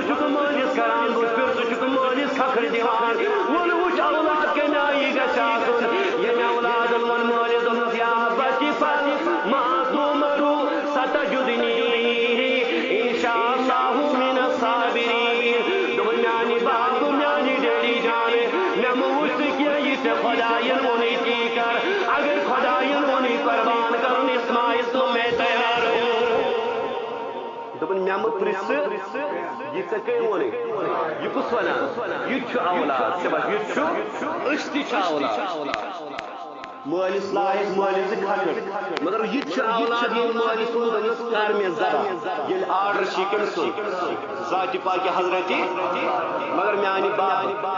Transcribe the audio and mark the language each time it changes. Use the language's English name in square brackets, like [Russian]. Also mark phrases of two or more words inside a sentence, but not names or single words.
[Kashmiri] چھُکھ مٲلِس کران بُتھِ ژٕ چھُکھ مٲلِس کھکھٕر دِوان وَلہٕ وٕچھ اولاد کَمہِ آیہِ گژھِ آسُن ییٚمہِ اولادن ووٚن مٲلِس دوٚپنَس یا بچہِ پتہٕ معصوٗمرو [Arabic] ستجدنی انشاء اللہ من الصابرین [Kashmiri] دوٚپُن میانہِ بابہٕ میانہِ ڈیڈی جانہِ مےٚ مہٕ وٕچھ ژٕ کینٛہہ یہِ ژےٚ خۄداین ووٚنُے تی کر اگر خۄداین ووٚنُے قربان کرُن اسماعیل [Urdu] تو میں تیار [Kashmiri] دوٚپُن مےٚ مہٕ پرٛژھٕ یہِ ژےٚ کٔمۍ ووٚنُے یہِ کُس وَنان یہِ تہِ چھُ اولاد شباش یہِ تہِ چھُ أسۍ تہِ چھِ اولاد مٲلِس لایق مٲلِس زٕ کھکھٕر مگر یہِ تہِ چھُ اولاد ییٚلہِ مٲلِس ووٚن دوٚپنَس کر مےٚ ذبح ییٚلہِ آرڈر چھِ کٔمۍ سُنٛد ذاتِ پاکہِ حضرتِ مگر میانہِ بابہٕ